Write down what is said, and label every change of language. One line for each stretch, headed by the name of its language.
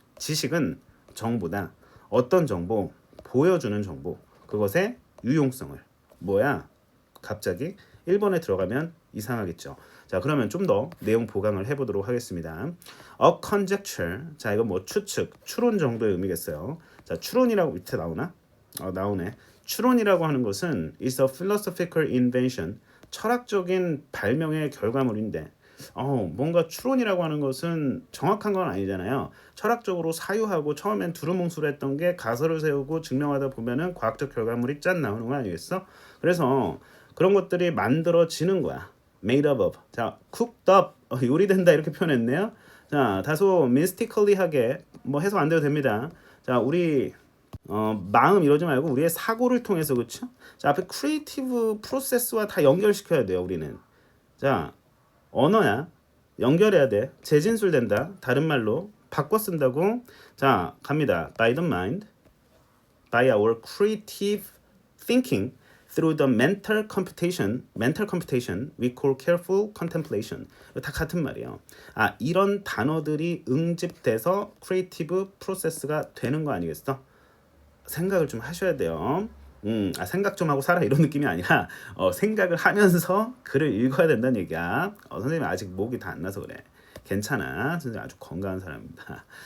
Korean: 지식은 정보다. 어떤 정보? 보여주는 정보. 그것의 유용성을. 뭐야? 갑자기 1번에 들어가면 이상하겠죠. 자, 그러면 좀 더 내용 보강을 해보도록 하겠습니다.
English: A conjecture.
Korean: 자, 이거 뭐 추측, 추론 정도의 의미겠어요. 자, 추론이라고 밑에 나오나? 나오네. 추론이라고 하는 것은
English: is a philosophical invention.
Korean: 철학적인 발명의 결과물인데 뭔가 추론이라고 하는 것은 정확한 건 아니잖아요. 철학적으로 사유하고 처음엔 두루뭉술했던 게 가설을 세우고 증명하다 보면은 과학적 결과물이 짠 나오는 거 아니겠어? 그래서 그런 것들이 만들어지는 거야.
English: made up of. 자, cooked up.
Korean: 요리된다 이렇게 표현했네요. 자, 다소 mystically하게 뭐 해석 안 돼도 됩니다. 자, 우리 마음 이러지 말고 우리의 사고를 통해서 그렇죠? 자, 앞에 크리에이티브 프로세스와 다 연결시켜야 돼요, 우리는. 자, 언어야. 연결해야 돼. 재진술된다. 다른 말로 바꿔 쓴다고. 자, 갑니다.
English: By the mind, by our creative thinking, through the mental computation we call careful contemplation.
Korean: 다 같은 말이에요. 이런 단어들이 응집돼서 크리에이티브 프로세스가 되는 거 아니겠어? 생각을 좀 하셔야 돼요. 생각 좀 하고 살아 이런 느낌이 아니라 생각을 하면서 글을 읽어야 된다는 얘기야. 선생님 아직 목이 다 안 나서 그래. 괜찮아. 선생님 아주 건강한 사람입니다.